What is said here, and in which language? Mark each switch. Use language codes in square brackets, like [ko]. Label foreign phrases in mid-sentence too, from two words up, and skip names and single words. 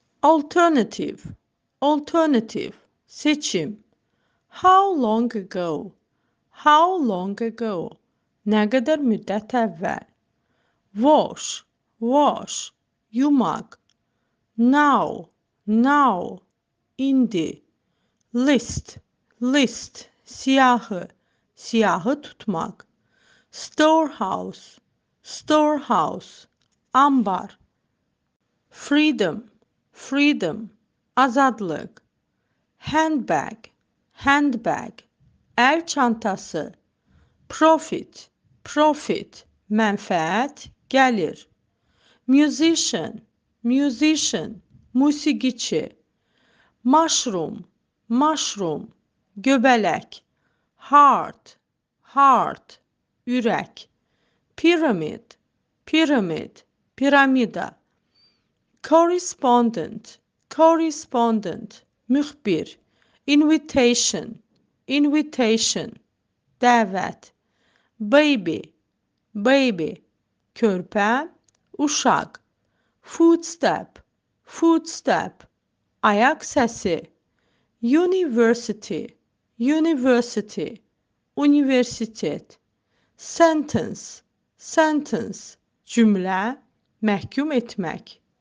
[en] Alternative, alternative, seçim. How long ago? How long ago? [tr] Ne kadar müddet evvel? [en] Wash, wash, [tr] yumak. [en] Now, now, [az] indi. [en] List, list, [az] siyahı, siyahı tutmak. [en] Storehouse, storehouse, ambar. Freedom, freedom, azadlık. Handbag, handbag, [az] el çantası. [en] Profit, profit, [az] mənfəət, gəlir. [en] Musician, musician, musiqiçi. Mushroom, mushroom, göbələk. Heart, heart, ürək. Pyramid, pyramid, piramida. Correspondent, correspondent, müxbir. Invitation, invitation, dəvət. Baby, baby, [az] körpə, uşaq. [en] Footstep, footstep, [az] ayak səsi. [en] University, university, [az] universitet. [en] Sentence, sentence, [az] cümlə, məhkum etmək.